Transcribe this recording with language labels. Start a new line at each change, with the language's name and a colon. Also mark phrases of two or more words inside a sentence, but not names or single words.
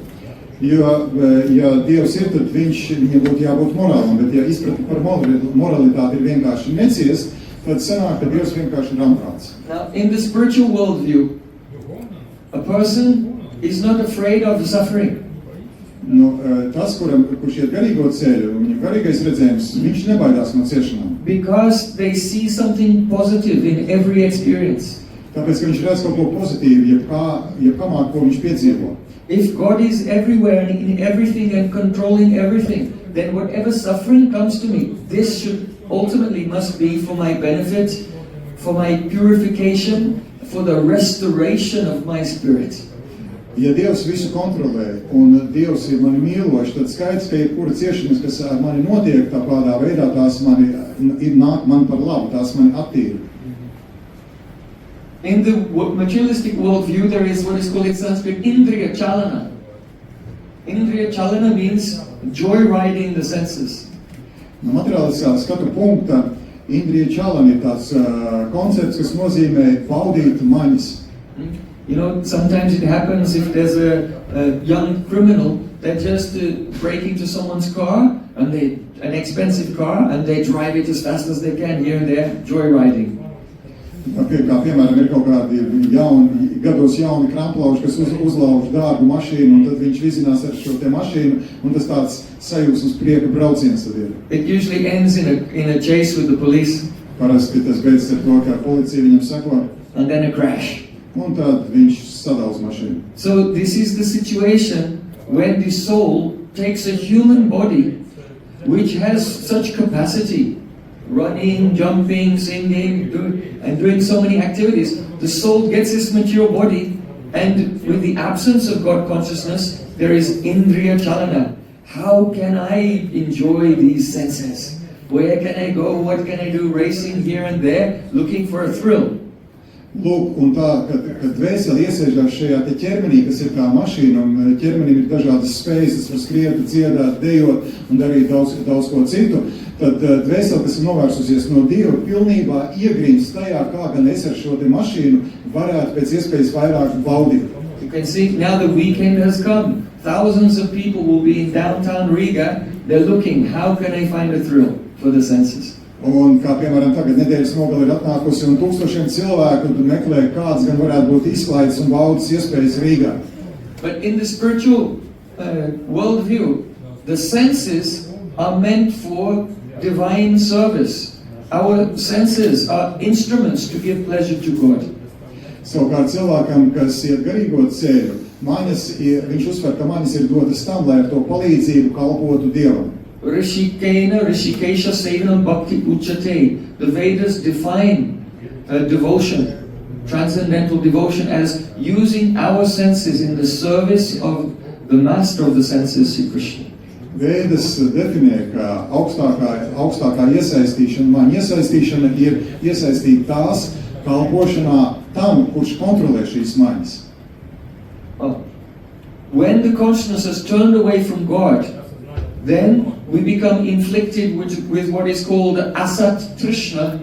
Latvian: Jo, ja Dievs ir, tad viņam būtu jābūt morālam, bet ja izpratne par moralitāti ir vienkārši neciest, tad sanāk, ka Dievs vienkārši ir amprāts.
English: Now, in the spiritual worldview, a person is not afraid of the suffering.
Latvian: Tas, kurš iet garīgo ceļu, viņa garīgais redzējums, viņš nebaidās no ciešanām.
English: Because they see something positive in every experience.
Latvian: Tāpēc, ka viņš redz kaut ko pozitīvu, jebkamā, ko viņš piedzīvo.
English: If God is everywhere and in everything and controlling everything, then whatever suffering comes to me, this should ultimately must be for my benefit, for my purification, for the restoration of my spirit.
Latvian: Ja Dievs visu kontrolē un Dievs ir mani mīlošs, tad skaidrs, ka jebkura ciešanas, kas ar mani notiek tādā veidā, tās nāk man par labu, tās mani attīra.
English: In the materialistic worldview, there is what is called in Sanskrit
Sanskrit: Indriya Chalana. Indriya Chalana
English: means joyriding the senses.
Latvian: No materiāliskā skatu punkta
Sanskrit: Indriya Chalana
Latvian: ir tāds koncepts, kas nozīmē baudīt maņas.
English: You know, sometimes it happens if there's a young criminal that just break into someone's car, and an expensive car, and they drive it as fast as they can here and there, joyriding.
Latvian: Kā piemēram ir kaut kādi gados jauni kramplauši, kas uzlauž dārgu mašīnu, un tad viņš vizinās ar šo te mašīnu, un tas tāds sajūsmas prieka brauciens tad ir.
English: It usually ends in a chase with the police.
Latvian: Parasti tas beidzas ar to, ka policija viņam seko.
English: And then a crash.
Latvian: Un tad viņš sadauž mašīnu.
English: So this is the situation when the soul takes a human body which has such capacity, running, jumping, singing, doing so many activities. The soul gets this material body, and with the absence of God consciousness, there is
Sanskrit: indriya chalana.
English: How can I enjoy these senses? Where can I go? What can I do? Racing here and there, looking for a thrill.
Latvian: Lūk, un tā, kad dvēseli iesēžās šajā te ķermenī, kas ir kā mašīna, un ķermenim ir dažādas spējas, tas var skriet, dziedāt, dejot un darīt daudz ko citu, tad dvēseli, kas ir novērsusies no Dieva, pilnībā iegrimst tajā, kā gan es ar šo te mašīnu varētu pēc iespējas vairāk baudīt.
English: You can see now the weekend has come. Thousands of people will be in downtown Riga. They're looking, how can I find a thrill for the senses?
Latvian: Un kā piemēram tagad nedēļas nogali ir atnākusi un tūkstošiem cilvēku meklē, kāds gan varētu būt izklaides un baudas iespējas Rīgā.
English: But in the spiritual worldview, the senses are meant for divine service. Our senses are instruments to give pleasure to God.
Latvian: Savukārt cilvēkam, kas iet garīgo ceļu, viņš uzsver, ka manis ir dotas tam, lai ar to palīdzību kalpotu Dievam.
Sanskrit: Rishikena, Rishikesha Sevanam Bhakti Uchate.
English: The Vedas define devotion, transcendental devotion, as using our senses in the service of the master of the senses, Sri Krishna.
Latvian: Vedas definē, ka augstākā iesaistīšana, man iesaistīšana ir iesaistīt tās kalpošanā tam, kurš kontrolē šīs maņas.
English: When the consciousness has turned away from God, then we become inflicted with what is called
Sanskrit: asat trishna.